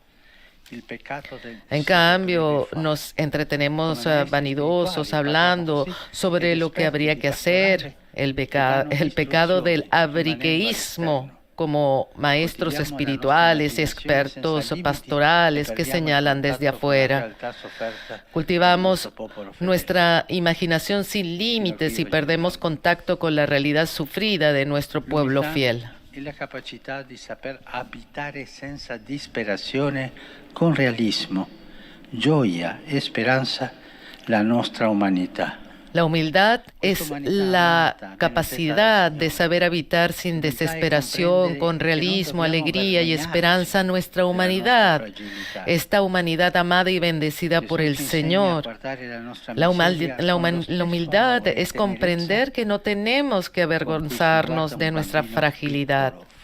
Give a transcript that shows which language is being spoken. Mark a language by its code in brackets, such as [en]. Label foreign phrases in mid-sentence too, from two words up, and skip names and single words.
[es] En cambio, nos entretenemos vanidosos hablando sobre lo que habría que hacer, el pecado del abriqueísmo, como maestros espirituales y expertos pastorales que señalan desde afuera. Cultivamos nuestra imaginación sin límites y perdemos contacto con la realidad sufrida de nuestro pueblo fiel. [it] E la capacità di saper abitare senza disperazione con realismo, gioia e speranza la nostra umanità. [es] La humildad es la capacidad de saber habitar sin desesperación, con realismo, alegría y esperanza nuestra humanidad, esta humanidad amada y bendecida por el Señor. La humildad es comprender que no tenemos que avergonzarnos de nuestra fragilidad.